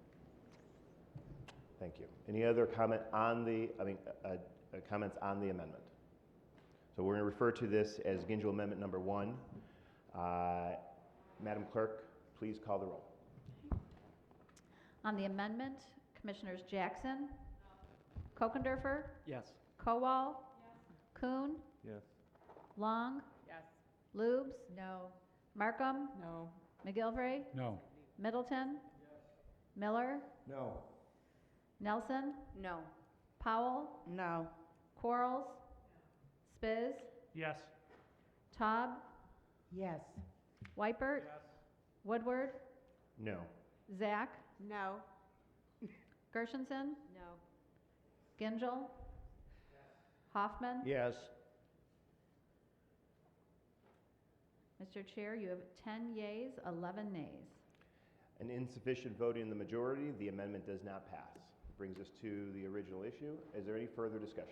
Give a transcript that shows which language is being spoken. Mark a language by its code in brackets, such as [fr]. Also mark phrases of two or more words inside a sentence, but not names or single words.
[en] Thank you. Any other comment on the, comments on the amendment? So we're going to refer to this as Gingill Amendment number 1. Madam Clerk, please call the roll. On the amendment, Commissioners Jackson? Kokendorfer? Yes. Kowal? Kuhn? Yes. Long? Yes. Lubes? No. Markham? No. McGilvray? No. Middleton? Miller? No. Nelson? No. Powell? No. Quarles? Spiz? Yes. Taub? Yes. Weipert? Woodward? No. Zach? No. Gershenson? No. Gingill? Hoffman? Yes. Mr. Chair, you have 10 yeas, 11 nays. An insufficient vote in the majority, the amendment does not pass. Brings us to the original issue. Is there any further discussion?